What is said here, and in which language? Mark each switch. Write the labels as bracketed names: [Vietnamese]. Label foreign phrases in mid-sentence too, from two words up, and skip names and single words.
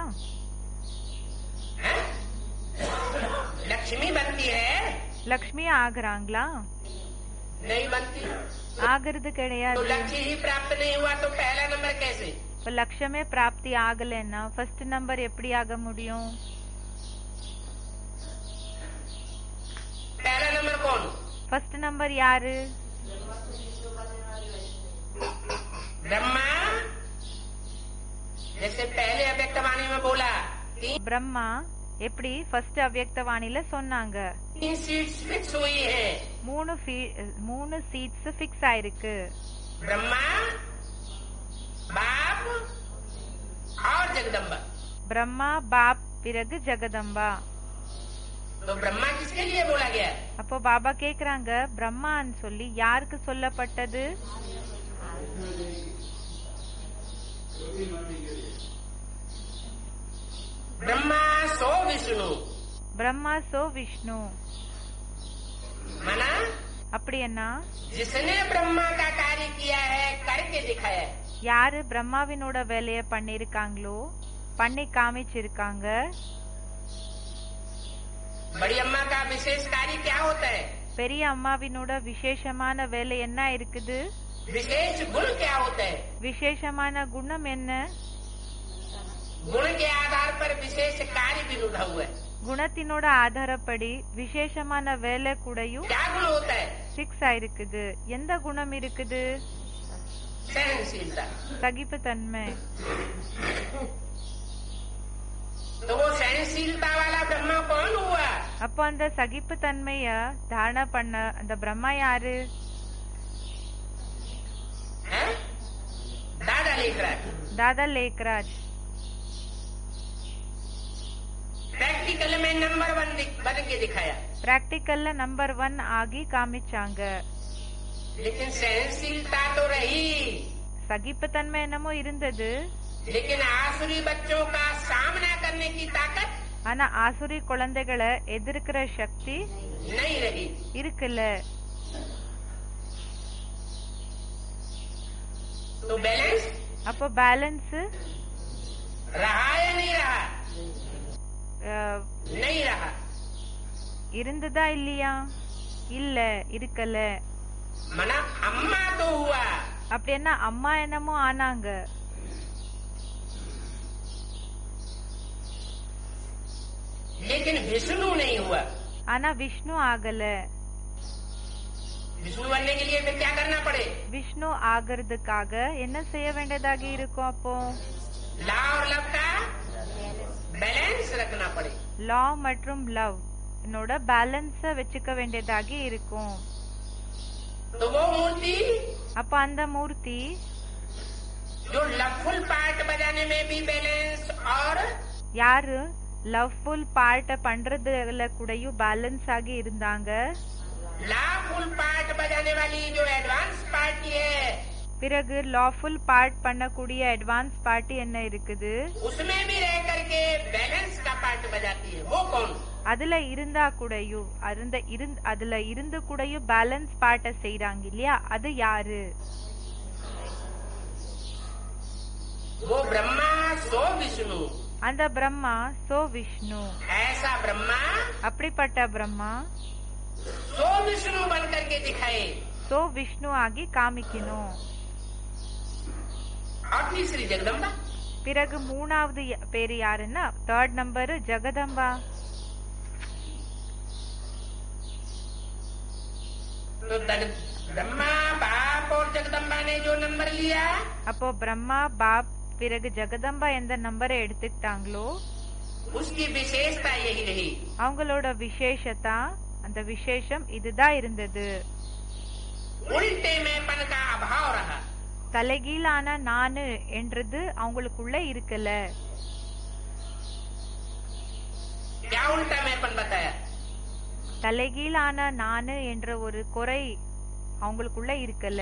[Hindi] हैं? लक्ष्मी बनती है? [Tamil] லக்ஷ்மி ஆகுறாங்களா? [Hindi] नहीं बनती। [Tamil] ஆகிறது [Hindi] तो [Tamil] கிடையாது. [Hindi] लक्ष्य ही प्राप्त नहीं हुआ तो पहला नंबर कैसे? [Tamil] இப்ப லட்சமே பிராப்தி ஆகலைன்னா [English] first number [Tamil] எப்படி ஆக முடியும்? [Hindi] पहला नंबर कौन? [English] first number [Tamil] யாரு? [Hindi] ब्रह्मा। जैसे पहले अव्यक्तवाणी में बोला [Tamil] பிரம்மா எப்படி ஃபர்ஸ்ட் அவ்யக்தவாணில சொன்னாங்க [Hindi] 3 [English] seats fix [Hindi] हुई है। [Tamil] மூணு [English] seats fix [Tamil] ஆயிருக்கு. [Hindi] ब्रह्मा, बाप और जगदम्बा। [Tamil] பிரம்மா, பாப், பிறகு ஜெகதம்பா. [Hindi] तो ब्रह्मा किसके लिए बोला गया? [Tamil] அப்போ பாபா கேக்குறாங்க பிரம்மான்னு சொல்லி யாருக்கு சொல்லப்பட்டது? [Hindi] ब्रह्मा सो विष्णु। [Tamil] பிரம்மா சோ விஷ்ணு [Hindi] मना [Tamil] அப்படின்னா [Hindi] जिसने ब्रह्मा का कार्य किया है करके दिखाया है। [Tamil] யாரு பிரம்மாவினோட வேலைய பண்ணிருக்காங்களோ பண்ணி காமிச்சிருக்காங்க. [Hindi] बड़ी अम्मा का विशेष कार्य क्या होता है? [Tamil] பெரிய அம்மாவினோட விசேஷமான வேலை என்ன இருக்குது? [Hindi] विशेष गुण क्या होता है? [Tamil] விசேஷமான குணம் என்ன? [Hindi] गुण के आधार पर विशेष कार्य भी रुढ़ा हुआ है। [Tamil] குணத்தினோட ஆதாரப்படி விசேஷமான வேலை கூடயும் [Hindi] क्या गुण होता है? [Tamil] ஃபிக்ஸ் ஆயிருக்குது. எந்த குணம் இருக்குது? [Hindi] सहनशीलता। [Tamil] சகிப்புத்தன்மை. [Hindi] तो वो सहनशीलता वाला ब्रह्मा कौन हुआ? [Tamil] அப்போ அந்த சகிப்புத்தன்மைய தாரண பண்ண அந்த பிரம்மா யாரு? [Hindi] हैं? दादा लेखराज। [Tamil] தாதா லேக்ராஜ். [Hindi] प्रैक्टिकल में नंबर 1 बन के दिखाया। [Tamil] பிராக்டிக்கல்ல நம்பர் 1 ஆகி காமிச்சாங்க. [Hindi] लेकिन सहनशीलता तो रही, [Tamil] சகிப்புத்தன்மை என்னமோ இருந்தது. [Hindi] लेकिन आसुरी बच्चों का सामना करने की ताकत [Tamil] ஆனா ஆசுரி குழந்தைகளை எதிர்க்கிற சக்தி [Hindi] नहीं रही। [Tamil] இருக்குல்ல. [Hindi] तो बैलेंस [Tamil] அப்போ பேலன்ஸ் [Hindi] रहा या नहीं रहा? नहीं रहा। [Tamil] இருந்ததா இல்லையா? இல்ல, இருக்கல. [Hindi] मना अम्मा तो हुआ, [Tamil] அப்படின்னா அம்மா என்னமோ ஆனாங்க. [Hindi] लेकिन विष्णु नहीं हुआ। [Tamil] ஆனா விஷ்ணு ஆகல. [Hindi] विष्णु बनने के लिए फिर क्या करना पड़े? [Tamil] விஷ்ணு ஆகிறதுக்காக என்ன செய்ய வேண்டியதாக இருக்கும்? அப்போ [Hindi] लॉ और लव का बैलेंस रखना पड़े। [Tamil] லா மற்றும் லவ் என்னோட பேலன்ஸ வச்சுக்க வேண்டியதாக இருக்கும். [Hindi] तो वो मूर्ति [Tamil] அப்ப அந்த மூர்த்தி [Hindi] जो [English] loveful part [Hindi] बजाने में भी बैलेंस और [Tamil] யாரு [English] loveful part [Tamil] பண்றதுல கூடயும் பேலன்ஸ் ஆகி இருந்தாங்க. [English] lawful part [Hindi] बजाने वाली जो [English] advance party [Hindi] है [Tamil] பிறகு [English] lawful part [Tamil] பண்ணக்கூடிய [English] advance party [Tamil] என்ன இருக்குது? [Hindi] उसमें भी रह करके बैलेंस का पार्ट बजाती है। वो कौन? [Tamil] அதுல இருந்தா கூடயும் அதுல இருந்து கூடயும் [English] balance part [Tamil] செய்யறாங்க இல்லையா? அது யாரு? [Hindi] वो ब्रह्मा सो विष्णु। [Tamil] அந்த பிரம்மா சோ விஷ்ணு. [Hindi] ऐसा ब्रह्मा [Tamil] அப்படிப்பட்ட பிரம்மா [Hindi] सो विष्णु बन करके दिखाए। [Tamil] சோ விஷ்ணு ஆகி காமிக்கணும். [Hindi] और तीसरी जगदम्बा। [Tamil] பிறகு மூணாவது பேரு யாருன்னா [English] third number [Tamil] ஜெகதம்பா. [Hindi] तो ब्रह्मा बाप और जगदम्बा ने जो नंबर लिया, [Tamil] அப்போ பிரம்மா பாப் பிறகு ஜெகதம்பா எந்த நம்பரை எடுத்துக்கிட்டாங்களோ [Hindi] उसकी विशेषता यही रही। [Tamil] அவங்களோட விசேஷத்தா அந்த விசேஷம் இதுதான் இருந்தது. [Hindi] उल्टे मैंपन का अभाव रहा। [Tamil] தலைகீழான நானு என்றது அவங்களுக்குள்ள இருக்கல. [Hindi] क्या उल्टा मैंपन बताया? [Tamil] தலைகீழான நானு என்ற ஒரு குறை அவங்களுக்குள்ள இருக்கல.